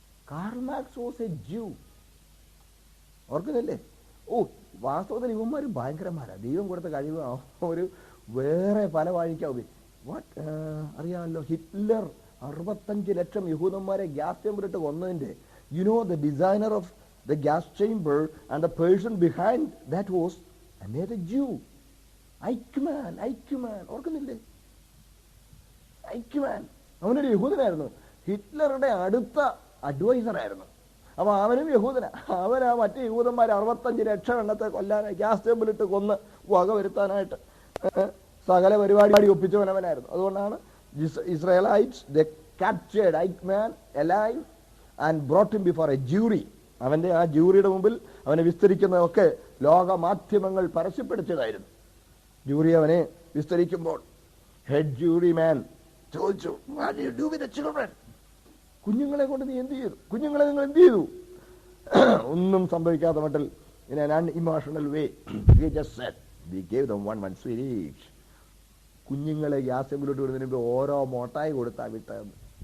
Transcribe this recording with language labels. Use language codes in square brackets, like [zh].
[en] Karl Marx was a Jew, [ml] ഓർക്കുന്നില്ലേ? വാസ്തവത്തിൽ ഇവന്മാര് ഭയങ്കരന്മാരാ. ദൈവം കൊടുത്ത കഴിവ് ഒരു വേറെ പല വഴിക്കാവും. അറിയാമല്ലോ, ഹിറ്റ്ലർ 65 ലക്ഷം യഹൂദന്മാരെ gas ചേമ്പറിട്ട് കൊന്നതിന്റെ [en] You know, the designer of the gas chamber and the person behind that was another Jew. [ml] Eichmann. ഓർക്കുന്നില്ലേ? ഐക്യമാൻ അവനൊരു യഹൂദനായിരുന്നു. ഹിറ്റ്ലറുടെ അടുത്ത അഡ്വൈസർ ആയിരുന്നു. അപ്പൊ അവനും യഹൂദന. അവനാ മറ്റു യഹൂദന്മാർ 65 ലക്ഷം എണ്ണത്തെ കൊല്ലാനായി ഗ്യാസ് ചേമ്പിലിട്ട് കൊന്ന് വക വരുത്താനായിട്ട് സകല പരിപാടി ഒപ്പിച്ചവൻ അവനായിരുന്നു. അതുകൊണ്ടാണ് [en] Israelites, they captured Eichmann alive and brought him before a jury. [ml] അവന്റെ ആ ജൂറിയുടെ മുമ്പിൽ അവനെ വിസ്തരിക്കുന്നതൊക്കെ ലോക മാധ്യമങ്ങൾ പരസ്യപ്പെടുത്തിയതായിരുന്നു. ജൂറി അവനെ വിസ്തരിക്കുമ്പോൾ [en] head juryman [ml] ചോദിച്ചു, [en] what do you do with the children? [ml] കുഞ്ഞുങ്ങളെ കൊണ്ട് നീ എന്ത് ചെയ്തു? കുഞ്ഞുങ്ങളെ നിങ്ങൾ എന്ത് ചെയ്തു? ഒന്നും സംഭവിക്കാത്ത മട്ടിൽ [en] in an unemotional way he just said, we gave them one sweet each. [ml] കുഞ്ഞുങ്ങളെ ഗ്യാസെങ്കിലോട്ട് വിടുന്നതിന് മുമ്പ് ഓരോ മോട്ടായി കൊടുത്താ വിട്ടതെന്ന്.